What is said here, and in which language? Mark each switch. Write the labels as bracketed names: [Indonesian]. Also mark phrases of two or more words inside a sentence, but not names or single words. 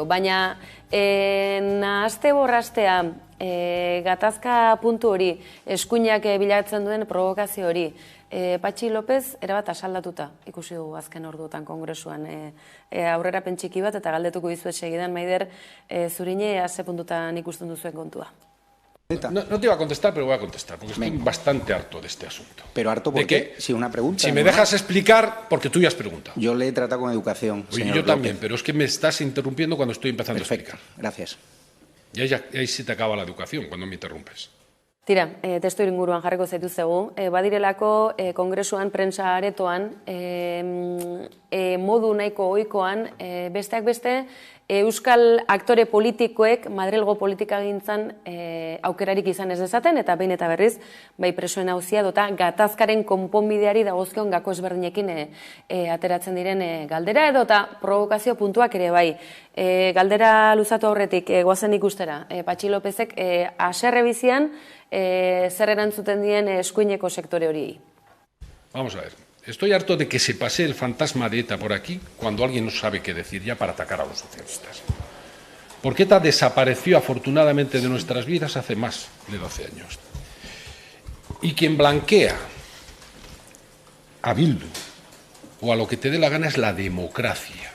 [Basque] Baina, nahazte borrastea, gatazka puntu hori, eskuinak bilatzen duen provokazio hori, Patxi López erabat asaldatuta ikusi dugu azken orduotan kongresuan. Aurrerapen txiki bat eta galdetuko dizuet segidan, Maider, zurine ze puntutan ikusten duzuen kontua. [Spanish] No te iba a contestar, pero voy a contestar, porque estoy bastante harto de este asunto. ¿Pero harto por qué? Sí, una pregunta. Si me dejas explicar, porque tú ya has preguntado. Yo le he tratado con educación, señor Yo también, pero es que me estás interrumpiendo cuando estoy empezando a explicar. Gracias. Y ahí sí te acaba la educación, cuando me interrumpes. [Basque] Tira, testu inguruan jarriko zaituztegu. Badirelako kongresuan, prentsa aretoan, modu nahiko ohikoan, besteak beste, euskal aktore politikoek Madrilgo politikagintzan aukerarik izan ez dezaten, eta behin eta berriz, bai presoen auzia dota gatazkaren konponbideari dagozkion gako ezberdinekin ateratzen diren galdera edota provokazio puntuak ere bai. Galdera luzatu aurretik, goazen ikustera, Patxi Lópezek haserre bizian, zer erantzuten dien eskuineko sektore hori? [Spanish] Vamos a ver. Estoy harto de que se pase el fantasma de ETA por aquí cuando alguien no sabe qué decir ya para atacar a los socialistas. Porque ETA desapareció afortunadamente de nuestras vidas hace más de 12 años. Y quien blanquea a Bildu o a lo que te dé la gana es la democracia.